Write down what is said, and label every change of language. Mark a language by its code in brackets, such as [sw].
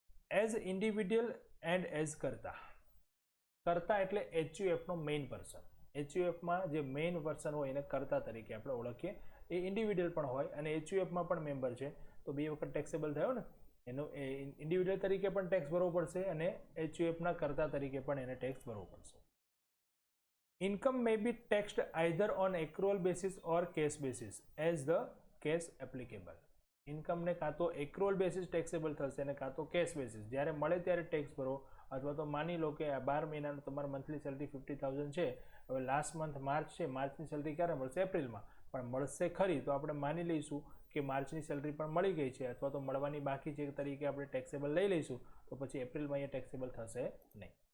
[gu] As individual and as કર્તા. કર્તા એટલે HUFનો મેઇન પર્સન. HUFમાં જે મેઇન પર્સન હોય એને કર્તા તરીકે આપણે ઓળખીએ. એ ઇન્ડિવિડ્યુઅલ પણ હોય અને HUFમાં પણ મેમ્બર છે, તો બે વખત ટેક્સેબલ થયો ને, એનો ઇન્ડિવિડ્યુઅલ તરીકે પણ ટેક્સ ભરવો પડશે અને HUFના કર્તા તરીકે પણ એને ટેક્સ ભરવો પડશે. [en] Income may be taxed either on accrual basis or cash basis as the case applicable. [gu] ઇન્કમને કાં તો એક્રુઅલ બેસિસ ટેક્સેબલ થશે અને કાં તો કેશ બેસિસ. જ્યારે મળે ત્યારે ટેક્સ ભરો, અથવા તો માની લો કે આ 12 મહિનાનું તમારું મંથલી સેલરી 50,000 છે, હવે લાસ્ટ મંથ માર્ચ છે, માર્ચની સેલરી ક્યારે મળશે? એપ્રિલમાં. પણ મળશે ખરી તો આપણે માની લઈશું કે માર્ચની સેલરી પણ મળી ગઈ છે, અથવા તો મળવાની બાકી છે તરીકે આપણે ટેક્સેબલ લઈ લઈશું, તો પછી એપ્રિલમાં અહીંયા ટેક્સેબલ થશે નહીં.